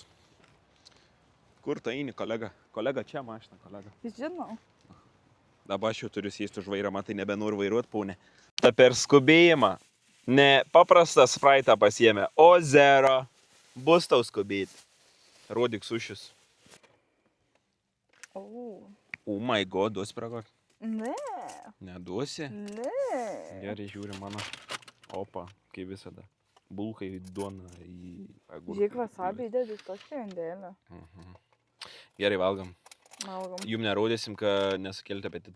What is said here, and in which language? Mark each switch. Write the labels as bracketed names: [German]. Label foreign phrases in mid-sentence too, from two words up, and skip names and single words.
[Lithuanian] Kur tai eini, kolega? Kolega, čia mašina, kolega. Žinau. Dabar aš jau turiu sėsti už vairą, matai nebenoriu vairuoti, paunė. Ta per skubėjimą. Ne paprastą spraitą pasiėmė, o zero. Bus tau skubėti. Rodyk sušius. [English] Oh my god, [Lithuanian] duosi pragoti? Ne. Neduosi? Ne. Gerai, žiūri mano. Opa, kaip visada. Bulkai duona į agurką. Žiūrėk, wasabi įdedi tokį indėlį. Gerai, valgam. Valgom. Jum nerodysim, kad nesukelti apetitą.